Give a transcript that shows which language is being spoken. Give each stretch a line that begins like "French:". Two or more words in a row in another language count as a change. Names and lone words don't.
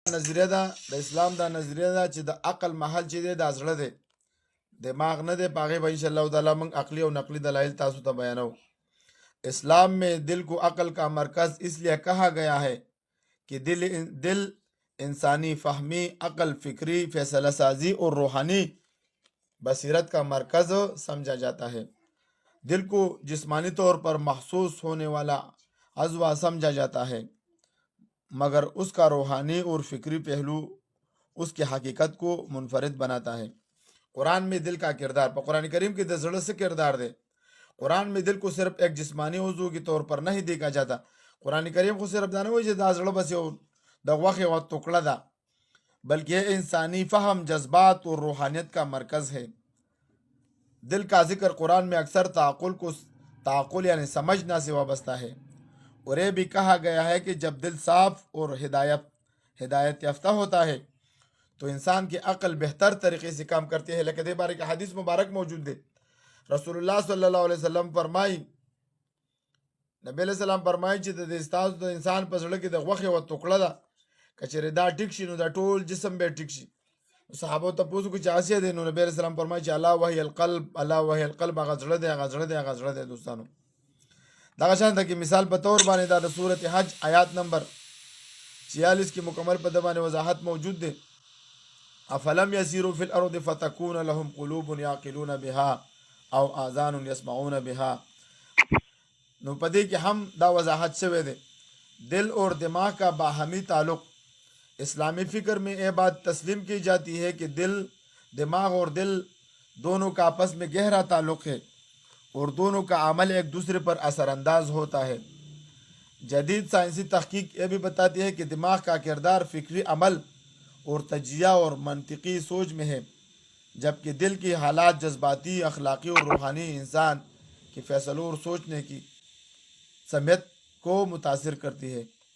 Pashto: نظریه ده د اسلام دا نظریه ده چې د عقل محل چې دی دا زړه دی، دماغ نه دی. په هغې به
Arabic: انشاءالله تعالی
Pashto: موږ عقلی او نقلی دلائل تاسو ته بیانو.
Urdu: اسلام میں دل کو عقل کا مرکز اس لیے کہا گیا ہے کہ دل انسانی فہمی، عقل، فکری، فیصلہ سازی اور روحانی بصیرت کا مرکز سمجھا جاتا ہے. دل کو جسمانی طور پر محسوس ہونے والا عضو سمجھا جاتا ہے، مگر اس کا روحانی اور فکری پہلو اس کی حقیقت کو منفرد بناتا ہے. قرآن میں دل کا کردار، پر قرآن کریم کی
Pashto: د زړه
Urdu: سے کردار دے. قرآن میں دل کو صرف ایک جسمانی عضو کے طور پر نہیں دیکھا جاتا.
Pashto: قرآن کریم کو صرف دا نه وایي چې دا زړه بس یو د غوښې یوه ټوکړه ده،
Urdu: بلکہ یہ انسانی فہم، جذبات اور روحانیت کا مرکز ہے. دل کا ذکر قرآن میں اکثر تعقل یعنی سمجھنا سے وابستہ ہے، اور یہ بھی کہا گیا ہے کہ جب دل صاف اور ہدایت یافتہ ہوتا ہے تو انسان کی عقل بہتر طریقے سے کام کرتی ہے. لیکن دے بارے کا حدیث مبارک موجود ہے.
Arabic: رسول اللہ صلی اللہ علیہ وسلم
Pashto: فرمائی،
Arabic: نبی علیہ السلام
Pashto: فرمائی چې د ستاسو د انسان په زړه کې د غوښې یوه ټوکړه ده، که چېرې دا ټیک شي نو دا ټول جسم به ټیک شي. صحابو ته پوښتنه وکړه چې هسې دی؟ نو
Arabic: نبی علیہ السلام
Pashto: فرمایي چې
Arabic: الا وهي القلب، الا وهي القلب،
Pashto: هغه زړه دی، هغه زړه دی، هغه زړه دی. دوستانو دغه شان ده کې مثال په طور باندې دا د سورت حج آیات نمبر 46 کی مکمل په دبانې وضاحت موجود دی.
Arabic: افلم یسیروا فی الارض فتکون لهم قلوب یعقلون بها او آذان یسمعون بها.
Pashto: نو پدې کې هم دا وضاحت شوی دی.
Urdu: دل اور دماغ کا باہمی تعلق. اسلامی فکر میں یہ بات تسلیم کی جاتی ہے کہ دماغ اور دل دونوں کا آپس میں گہرا تعلق ہے اور دونوں کا عمل ایک دوسرے پر اثر انداز ہوتا ہے. جدید سائنسی تحقیق یہ بھی بتاتی ہے کہ دماغ کا کردار فکری عمل اور تجزیہ اور منطقی سوچ میں ہے، جبکہ دل کی حالات جذباتی، اخلاقی اور روحانی انسان کے فیصلوں اور سوچنے کی سمت کو متاثر کرتی ہے.